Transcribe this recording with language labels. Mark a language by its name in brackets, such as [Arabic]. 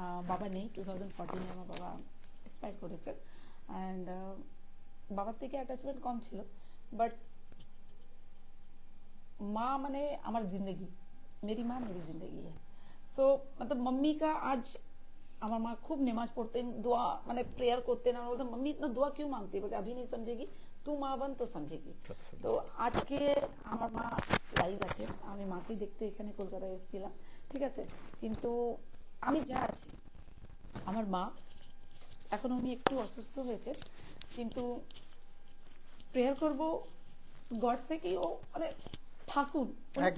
[Bangla] বাবা নেই, 2014 আমার বাবা এক্সপায়ার করেছেন, অ্যান্ড বাবার থেকে অ্যাটাচমেন্ট কম ছিল, বাট মা মানে আমার জিন্দগি, [Hindi] मेरी माँ मेरी जिंदगी है। सो मतलब मम्मी का आज, [Bangla] আমার মা খুব নেমাজ পড়তেন, দোয়া মানে প্রেয়ার করতেন। আমি বলতাম [Hindi] মম্মি ইতনা দোয়া क्यों मांगती है? बोलते अभी नहीं समझेगी, तू माँ बन तो समझेगी। [Bangla] তো আজকে আমার মা লাইভ আছে, আমি মাকে দেখতে এখানে কলকাতায় এসেছিলাম, ঠিক আছে, কিন্তু আমি যা আছি, আমার মা এখন উনি একটু অসুস্থ হয়েছে, কিন্তু প্রেয়ার করব গড থেকে ও মানে থাকুন, উনি